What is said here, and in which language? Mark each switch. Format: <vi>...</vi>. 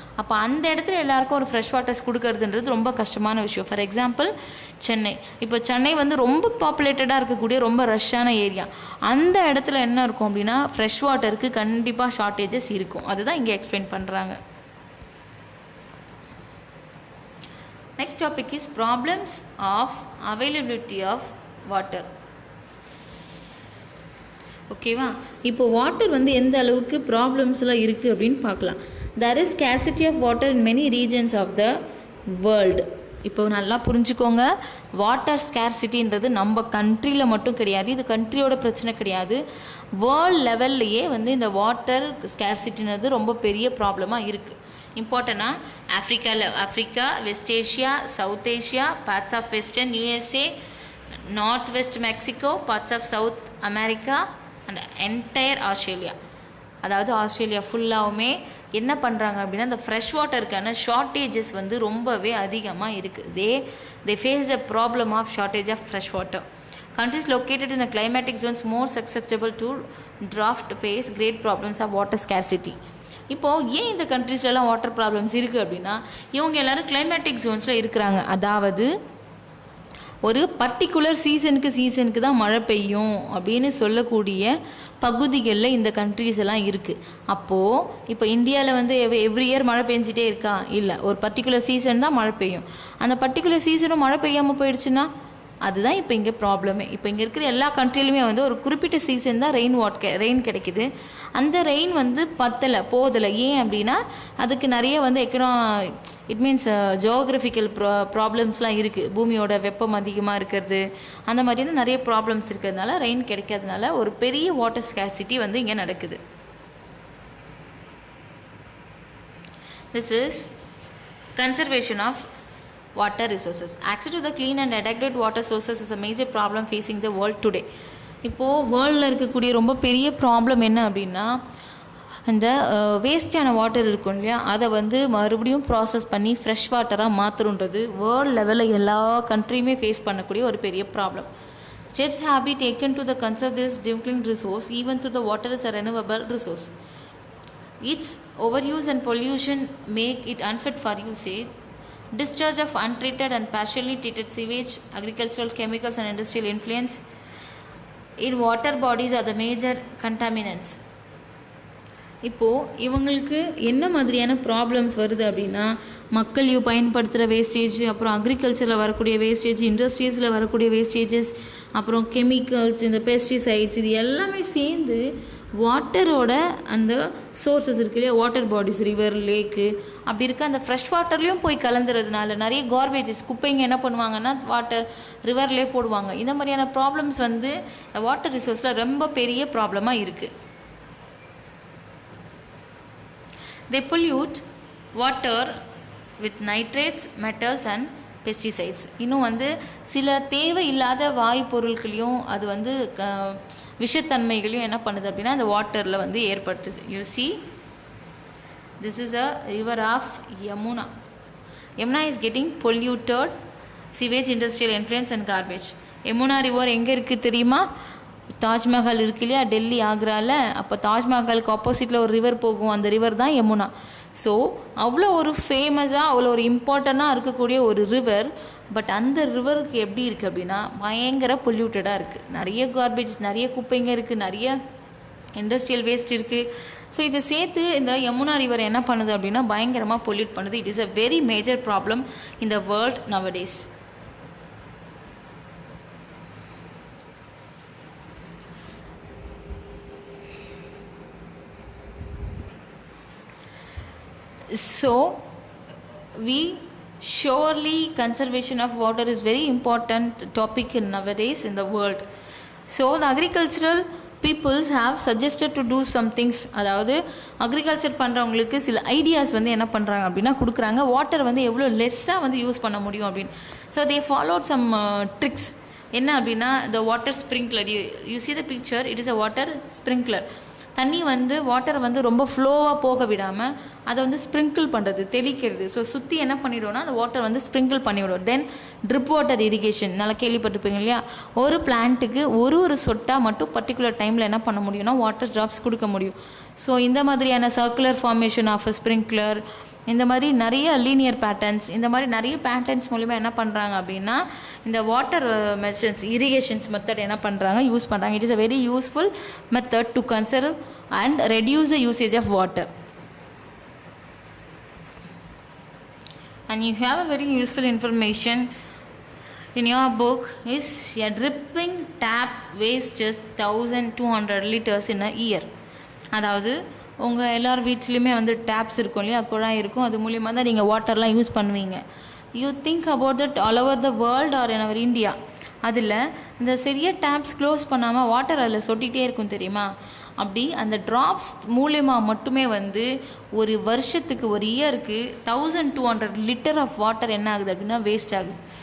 <ta>அப்போ அந்த இடத்துல எல்லாருக்கும் ஒரு ஃப்ரெஷ் வாட்டர்ஸ் கொடுக்கறதுன்றது ரொம்ப கஷ்டமான விஷயம். ஃபார் எக்ஸாம்பிள் சென்னை, இப்போ சென்னை வந்து ரொம்ப பாப்புலேட்டடாக இருக்கக்கூடிய ரொம்ப ரஷ்ஷான ஏரியா, அந்த இடத்துல என்ன இருக்கும் அப்படின்னா ஃப்ரெஷ் வாட்டருக்கு கண்டிப்பாக ஷார்ட்டேஜஸ் இருக்கும். அதுதான் இங்கே எக்ஸ்பிளைன் பண்ணுறாங்க.</ta> <en>Next topic is problems of availability of water.</en> <ta>ஓகேவா? இப்போ வாட்டர் வந்து எந்த அளவுக்கு ப்ராப்ளம்ஸ்லாம் இருக்குது அப்படின்னு பார்க்கலாம்.</ta> <en>there is scarcity of water in many regions of the world.</en> <ta>இப்போ நல்லா புரிஞ்சுக்கோங்க, வாட்டர் ஸ்கேர்சிட்டின்றது நம்ம கண்ட்ரியில் மட்டும் கிடையாது, இது கண்ட்ரியோட பிரச்சனை கிடையாது, வேர்ல்ட் லெவல்லையே வந்து இந்த வாட்டர் ஸ்கேர்சிட்டின்றது ரொம்ப பெரிய ப்ராப்ளமாக இருக்குது.</ta> <en>இம்பார்ட்டனாக Africa, west Asia, south Asia, parts of western USA, north west Mexico, parts of south America and entire Australia.</en> <ta>அதாவது ஆஸ்திரேலியா ஃபுல்லாகவுமே என்ன பண்ணுறாங்க அப்படின்னா இந்த ஃப்ரெஷ் வாட்டருக்கான ஷார்ட்டேஜஸ் வந்து ரொம்பவே அதிகமாக இருக்குது.</ta> <en>They face a problem of shortage of fresh water. Countries located in the climatic zones more susceptible to drought face great problems of water scarcity.</en> <ta>இப்போது ஏன் இந்த கண்ட்ரீஸ்லாம் வாட்டர் ப்ராப்ளம்ஸ் இருக்குது அப்படின்னா இவங்க எல்லோரும் கிளைமேட்டிக் ஜோன்ஸில் இருக்கிறாங்க. அதாவது ஒரு பர்டிகுலர் சீசனுக்கு தான் மழை பெய்யும் அப்படின்னு சொல்லக்கூடிய பகுதிகளில் இந்த கண்ட்ரீஸ் எல்லாம் இருக்குது. அப்போது இப்போ இந்தியாவில் வந்து எவ்ரி இயர் மழை பெஞ்சிட்டே இருக்கா? இல்லை, ஒரு பர்டிகுலர் சீசன் தான் மழை பெய்யும். அந்த பர்டிகுலர் சீசனும் மழை பெய்யாமல் போயிடுச்சுன்னா அதுதான் இப்போ இங்கே ப்ராப்ளமே. இப்போ இங்கே இருக்கிற எல்லா கண்ட்ரிலுமே வந்து ஒரு குறிப்பிட்ட சீசன் தான் ரெயின் கிடைக்குது. அந்த ரெயின் வந்து போதலை. ஏன் அப்படின்னா அதுக்கு நிறைய வந்து இட் மீன்ஸ் ஜியோகிராஃபிக்கல் ப்ராப்ளம்ஸ்லாம் இருக்குது. பூமியோட வெப்பம் அதிகமாக இருக்கிறது, அந்த மாதிரியான நிறைய ப்ராப்ளம்ஸ் இருக்கிறதுனால ரெயின் கிடைக்காதனால ஒரு பெரிய வாட்டர் ஸ்கேர்சிட்டி வந்து இங்கே நடக்குது.</ta> <en>This is conservation of water resources. Access to the clean and adequate water sources is a major problem facing the world today. இப்போது வேர்ல்டில் இருக்கக்கூடிய ரொம்ப பெரிய problem என்ன அப்படின்னா, இந்த வேஸ்டான வாட்டர் இருக்கும் இல்லையா, அதை வந்து மறுபடியும் ப்ராசஸ் பண்ணி ஃப்ரெஷ் வாட்டராக மாற்றணுன்றது வேர்ல்டு லெவலில் எல்லா கண்ட்ரியுமே ஃபேஸ் பண்ணக்கூடிய ஒரு பெரிய problem. Steps have been taken to the conserve this dwindling resource, even though the water is a renewable resource. Its overuse and pollution make it unfit for usage. Discharge of untreated and partially treated sewage, agricultural chemicals and industrial influence in water bodies are the major contaminants.</en> <ta>இப்போது இவங்களுக்கு என்ன மாதிரியான problems வருது அப்படின்னா, மக்கள் பயன்படுத்துகிற wastage, அப்புறம் அக்ரிகல்ச்சரில் வரக்கூடிய வேஸ்டேஜ், இண்டஸ்ட்ரீஸில் வரக்கூடிய வேஸ்டேஜஸ், அப்புறம் கெமிக்கல்ஸ், இந்த பெஸ்டிசைட்ஸ், இது எல்லாமே சேர்ந்து வாட்டரோட அந்த சோர்ஸஸ் இருக்கு இல்லையா, வாட்டர் பாடிஸ், ரிவர், லேக்கு, அப்படி இருக்க அந்த ஃப்ரெஷ் வாட்டர்லேயும் போய் கலந்துறதுனால நிறைய கார்பேஜஸ், குப்பைங்க என்ன பண்ணுவாங்கன்னா வாட்டர் ரிவர்லேயே போடுவாங்க. இந்த மாதிரியான ப்ராப்ளம்ஸ் வந்து வாட்டர் ரிசோர்ஸில் ரொம்ப பெரிய ப்ராப்ளமாக இருக்குது.</ta> <en>They pollute water with nitrates, metals and pesticides.</en> <ta>இன்னும் வந்து சில தேவையில்லாத வாயு பொருட்களையும் அது வந்து விஷத்தன்மைகளையும் என்ன பண்ணுது அப்படின்னா அந்த வாட்டரில் வந்து ஏற்படுத்துது.</ta> <en>You see, this is a river of Yamuna. Yamuna is getting polluted, sewage, industrial influence and garbage.</en> <ta>Yamuna river எங்கே இருக்குது தெரியுமா? தாஜ்மஹால் இருக்கு இல்லையா, டெல்லி, ஆக்ராவில். அப்போ தாஜ்மஹாலுக்கு ஆப்போசிட்டில் ஒரு ரிவர் போகும், அந்த ரிவர் தான் யமுனா. ஸோ அவ்வளோ ஒரு ஃபேமஸாக, அவ்வளோ ஒரு இம்பார்ட்டண்ட்டாக இருக்கக்கூடிய ஒரு ரிவர். பட் அந்த ரிவருக்கு எப்படி இருக்குது அப்படின்னா பயங்கர பொல்யூட்டடாக இருக்குது. நிறைய கார்பேஜ், நிறைய குப்பைங்க இருக்குது, நிறைய இண்டஸ்ட்ரியல் வேஸ்ட் இருக்குது. ஸோ இதை சேர்த்து இந்த யமுனா ரிவர் என்ன பண்ணுது அப்படின்னா பயங்கரமாக பொல்யூட் பண்ணுது.</ta> <en>It is a very major problem in the world nowadays. So we surely conservation of water is very important topic in nowadays in the world. So the agricultural peoples have suggested to do some things.</en> <ta>அதாவது agriculture பண்ணுறவங்களுக்கு சில ideas வந்து என்ன பண்ணுறாங்க அப்படின்னா கொடுக்குறாங்க, water வந்து எவ்வளோ லெஸ்ஸாக வந்து யூஸ் பண்ண முடியும் அப்படின்னு.</ta> <en>So they followed some tricks.</en> <ta>என்ன அப்படின்னா</ta> <en>the water sprinkler, you see the picture, it is a water sprinkler.</en> <ta>தண்ணி வந்து வாட்டரை வந்து ரொம்ப ஃப்ளோவாக போக விடாமல் அதை வந்து ஸ்ப்ரிங்கிள் பண்ணுறது, தெளிக்கிறது. ஸோ சுற்றி என்ன பண்ணிவிடுவோம்னா அந்த வாட்டர் வந்து ஸ்ப்ரிங்கிள் பண்ணிவிடுவோம். தென் ட்ரிப் வாட்டர் இரிகேஷன் நல்லா கேள்விப்பட்டிருப்பீங்க இல்லையா, ஒரு பிளான்ட்டுக்கு ஒரு சொட்டாக மட்டும் பர்டிகுலர் டைமில் என்ன பண்ண முடியும்னா வாட்டர் ட்ராப்ஸ் கொடுக்க முடியும். ஸோ இந்த மாதிரியான circular formation of a sprinkler, இந்த மாதிரி நிறைய லீனியர் பேட்டர்ன்ஸ், இந்த மாதிரி நிறைய பேட்டர்ன்ஸ் மூலிமா என்ன பண்ணுறாங்க அப்படின்னா இந்த வாட்டர் மெஷர்ஸ், இரிகேஷன்ஸ் மெத்தட் என்ன பண்ணுறாங்க, யூஸ் பண்ணுறாங்க.</ta> <en>It is a very useful method to conserve and reduce the usage of water. And you have a very useful information in your book is a dripping tap wastes just 1200 liters in a year.</en> <ta>அதாவது உங்கள் எல்லார் வீட்லேயுமே வந்து tabs இருக்கும் இல்லையா, குழாய் இருக்கும், அது மூலிமா தான் நீங்கள் வாட்டர்லாம் யூஸ் பண்ணுவீங்க.</ta> <en>You think about that all over the world or in our India.</en> <ta>அதில் இந்த சரியாக டேப்ஸ் க்ளோஸ் பண்ணாமல் வாட்டர் அதில் சொட்டிகிட்டே இருக்கும் தெரியுமா. அப்படி அந்த ட்ராப்ஸ் மூலிமா மட்டுமே வந்து ஒரு வருஷத்துக்கு, ஒரு இயருக்கு 1200 லிட்டர் ஆஃப் வாட்டர் என்ன ஆகுது அப்படின்னா வேஸ்ட் ஆகுது.</ta>